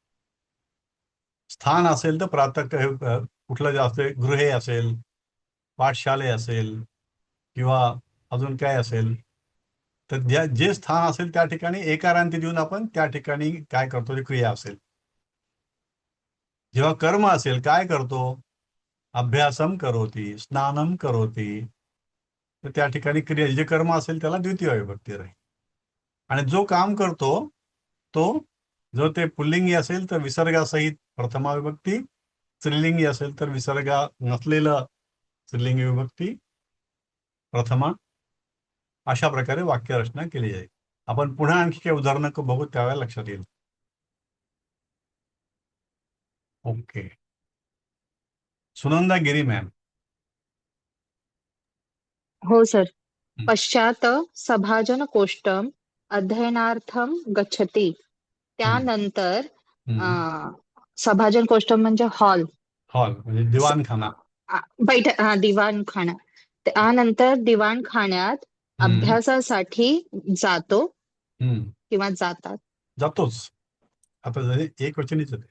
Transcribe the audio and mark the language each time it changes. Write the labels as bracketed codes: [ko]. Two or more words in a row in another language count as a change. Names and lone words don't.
[mr] स्थान असेल तर कुठलं जे असेल, गृहे असेल, पाठशाले असेल किंवा अजून काय असेल, तर जे स्थान असेल त्या ठिकाणी एकारांती देऊन आपण त्या ठिकाणी काय करतो, ती क्रिया असेल. जेव्हा कर्म असेल, काय करतो, [sa] अभ्यासम करोती, स्नानम करोती, [mr] तर त्या ठिकाणी क्रिया जे कर्म असेल त्याला द्वितीय विभक्ती राहील. आणि जो काम करतो तो जर ते पुल्लिंगी असेल तर विसर्गासहित प्रथमा विभक्ती, स्त्रीलिंगी असेल तर विसर्गा नसलेलं स्त्रीलिंगी विभक्ती प्रथमा. अशा प्रकारे वाक्यरचना केली जाईल. आपण पुन्हा आणखी काही उदाहरणं बघू, त्यावेळेला लक्षात येईल. ओके. सुनंदा गिरी मॅम. हो सर. [sa] पश्चात सभाजन कोष्टम अध्ययनार्थम गच्छति. [mr] त्यानंतर [sa] सभाजन कोष्टम [mr] म्हणजे हॉल म्हणजे दिवाणखाना, दिवाणखाना. त्यानंतर दिवाणखान्यात अभ्यासासाठी जातो किंवा जातोच. आता जरी एक वचनीच आहे.